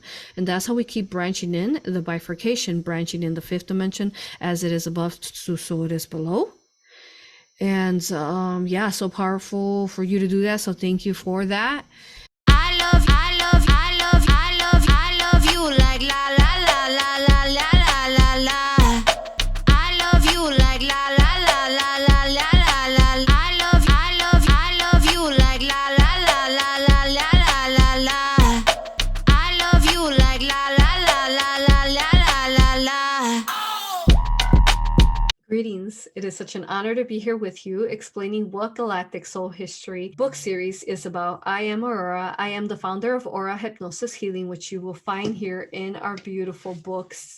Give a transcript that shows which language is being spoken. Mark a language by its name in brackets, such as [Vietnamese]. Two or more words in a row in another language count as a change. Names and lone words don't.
[English] And that's how we keep branching in the bifurcation, branching in the 5th dimension, as it is above, so it is below. And so powerful for you to do that. So thank you for that. I love you like la la la la la la la la. I love you like la la la la la la la. I love you like la la la la la la la la. I love you like la la la la la la la la. It is such an honor to be here with you, explaining what Galactic Soul History book series is about. I am Aurora. I am the founder of A.U.R.A Hypnosis Healing, which you will find here in our beautiful books.